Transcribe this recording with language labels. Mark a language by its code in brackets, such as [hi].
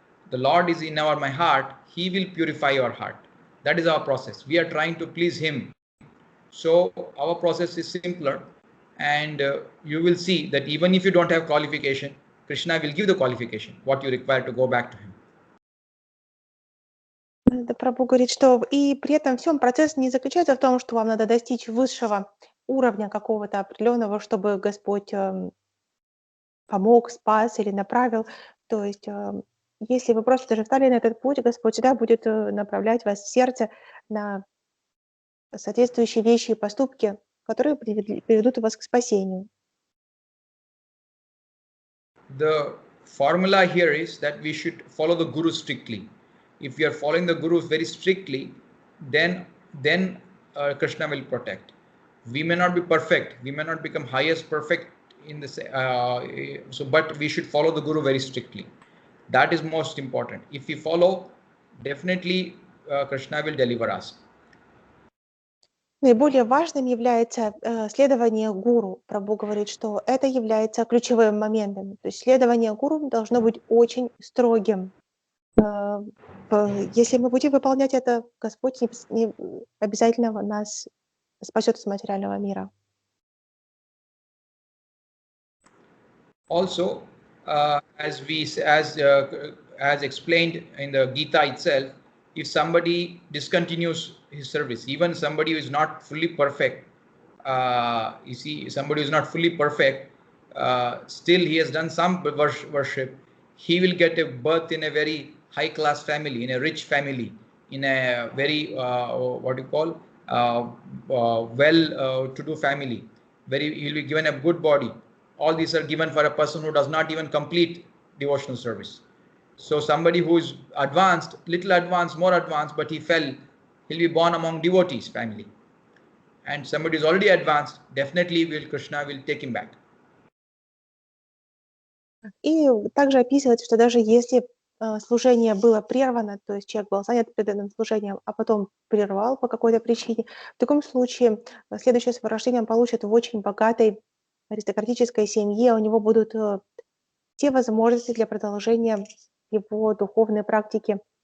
[en] The Lord is in my heart. He will purify our heart. That is our process. We are trying to please him. So our process is simpler, and you will see that even if you don't have qualification, Krishna will give the qualification, what you require to go back to him. [ru] Прабху говорит, что и при этом всем процесс не заключается в том, что вам надо достичь высшего уровня какого-то определенного, чтобы Господь помог, спас или направил. То есть, если вы просто даже встали на этот путь, Господь всегда будет направлять вас в сердце на соответствующие вещи и поступки, которые приведут вас к спасению. [en] The formula here is that we should follow the Guru strictly. If we are following the Guru very strictly, then Krishna will protect. We may not be perfect. We may not become highest perfect in this. But we should follow the Guru very strictly. That is most important. If we follow, definitely Krishna will deliver us. [ru] Наиболее важным является следование гуру. Прабху говорит, что это является ключевым моментом. То есть следование гуру должно быть очень строгим. Если мы будем выполнять это, Господь обязательно нас спасет из материального мира. [en] Also, as explained in the Gita itself, if somebody discontinues his service, even somebody who is not fully perfect, somebody who is not fully perfect, still he has done some worship, he will get a birth in a very high class family, in a rich family, in a very well-to-do family, he will be given a good body. All these are given for a person who does not even complete devotional service. So somebody who is advanced, little advanced, more advanced, but he fell, he'll be born among devotees family. And somebody who is already advanced, definitely Krishna will take him back. [ru] И также описывается, что даже если служение было прервано, то есть человек был занят преданным служением, а потом прервал по какой-то причине, в таком случае следующее сварождение он получит в очень богатой аристократической семье, у него будут все возможности для продолжения его духовной практики.